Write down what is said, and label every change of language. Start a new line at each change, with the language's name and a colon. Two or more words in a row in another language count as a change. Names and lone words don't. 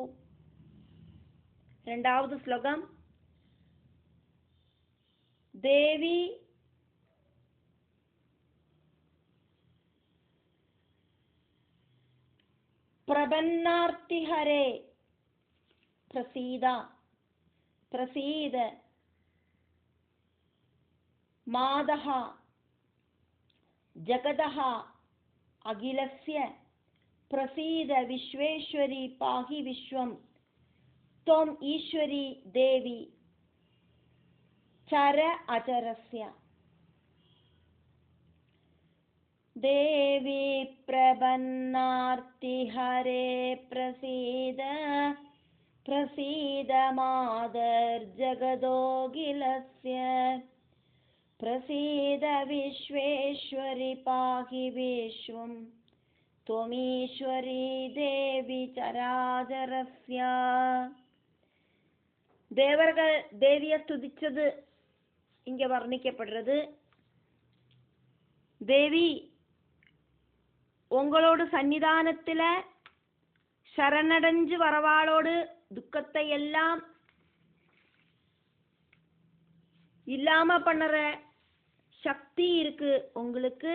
Tamil: இரண்டாவது ஸ்லோகம்.
Sanskrit: देवि प्रपन्नार्तिहरे प्रसीद प्रसीद मातः जगतः अखिलस्य प्रसीद विश्वेश्वरि पाहि विश्वम् त्वम् ईश्वरी देवी चर अचरस्य. देवी प्रपन्नार्तिहरे प्रसीद प्रसीद मादर्जगदोऽखिलस्य प्रसीद विश्वेश्वरि पाहि विश्वं त्वमीश्वरी देवी चराचरस्य.
Tamil: தேவர்கள் தேவிய ஸ்துதிச்சது இங்க வர்ணிக்கப்படுறது. தேவி உங்களோட சன்னிதானத்துல சரணடைஞ்சு வரவாளோடு துக்கத்தை எல்லாம் இல்லாம பண்ணுற சக்தி இருக்கு உங்களுக்கு.